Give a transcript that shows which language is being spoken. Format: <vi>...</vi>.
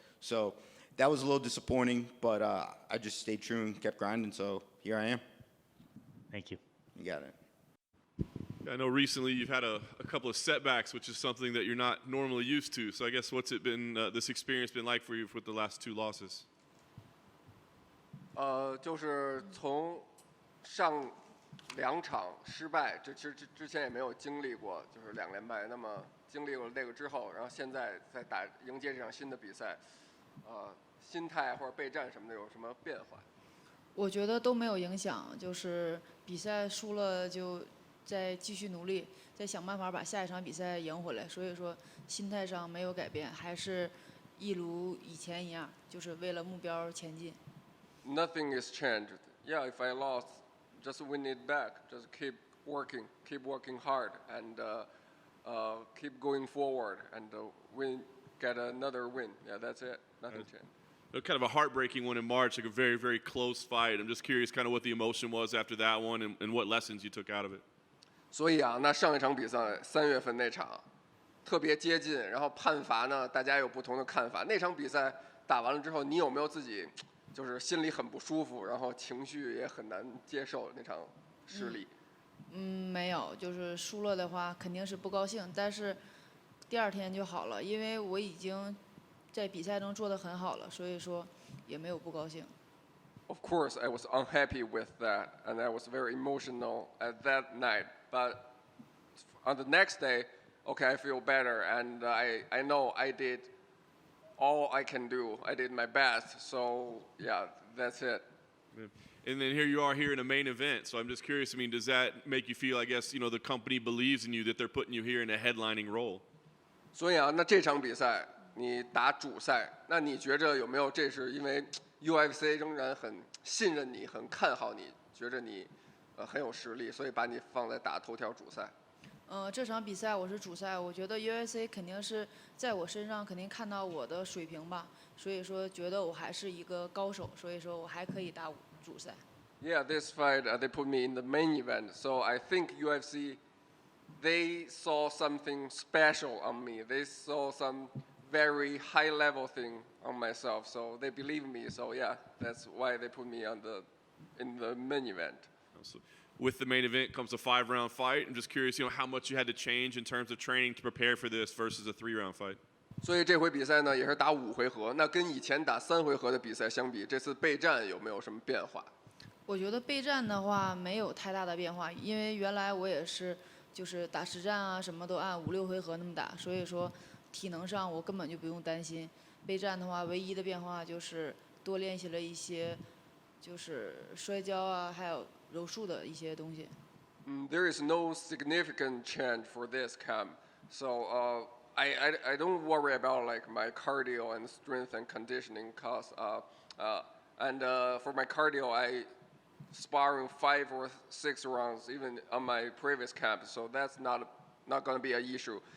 <en>So that was a little disappointing, but I just stayed true and kept grinding. So here I am. Thank you. You got it. I know recently you've had a couple of setbacks, which is something that you're not normally used to. So I guess what's it been, this experience been like for you with the last 2 losses?</en> <zh>就是从上2场失败，之前也没有经历过，就是2连败。那么经历过这个之后，然后现在在迎接这场新的比赛，心态或者备战什么的有什么变化？我觉得都没有影响，就是比赛输了就再继续努力，再想办法把下一场比赛赢回来。所以说心态上没有改变，还是一如以前一样，就是为了目标前进。</zh> <en>Nothing is changed. Yeah, if I lost, just win it back. Just keep working hard, and keep going forward, and get another win. Yeah, that's it. Nothing changed. Kind of a heartbreaking one in March, like a very, very close fight. I'm just curious kind of what the emotion was after that one and what lessons you took out of it.</en> <zh>所以啊，那上一场比赛3月份那场特别接近，然后判罚呢，大家有不同的看法。那场比赛打完了之后，你有没有自己就是心里很不舒服，然后情绪也很难接受那场失利？没有，就是输了的话肯定是不高兴，但是第2天就好了，因为我已经在比赛中做得很好了，所以说也没有不高兴。</zh> <en>Of course, I was unhappy with that, and I was very emotional at that night. But on the next day, okay, I feel better, and I know I did all I can do. I did my best. So yeah, that's it. And then here you are here in a main event. So I'm just curious, I mean, does that make you feel, I guess, the company believes in you, that they're putting you here in a headlining role?</en> <zh>所以啊，那这场比赛你打主赛，那你觉着有没有这是因为 UFC 仍然很信任你，很看好你，觉着你很有实力，所以把你放在打头条主赛？这场比赛我是主赛，我觉得 UFC 肯定是在我身上肯定看到我的水平吧，所以说觉得我还是一个高手，所以说我还可以打主赛。</zh> <en>Yeah, this fight they put me in the main event, so I think UFC they saw something special on me. They saw some very high level thing on myself, so they believe me. So yeah, that's why they put me in the main event. So with the main event comes a 5-round fight. I'm just curious, how much you had to change in terms of training to prepare for this versus a 3-round fight.</en> <zh>所以这回比赛呢也是打5回合，那跟以前打3回合的比赛相比，这次备战有没有什么变化？我觉得备战的话没有太大的变化，因为原来我也是就是打实战啊，什么都按5、6回合那么打，所以说体能上我根本就不用担心。备战的话，唯一的变化就是多练习了一些就是摔跤啊，还有柔术的一些东西。</zh> <en>There is no significant change for this camp, so I don't worry about like my cardio and strength and conditioning, cause and for my cardio I sparring 5 or 6 rounds even on my previous camp, so that's not going to be an issue.</en>